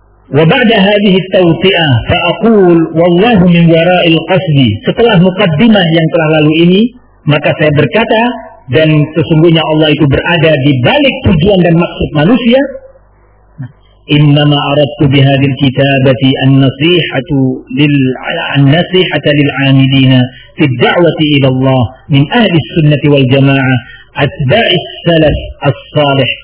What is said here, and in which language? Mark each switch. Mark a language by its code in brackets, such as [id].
[ar] وبعد هذه التوطئة فأقول والله من وراء القصد. [id] Setelah mukaddimah yang telah lalu ini, maka saya berkata dan sesungguhnya Allah itu berada di balik tujuan dan maksud manusia. [ar] إنما أردت بهذه الكتابة النصيحة للنصيحة للعاملين في الدعوة إلى الله من أهل السنة والجماعة أتباع السلف الصالح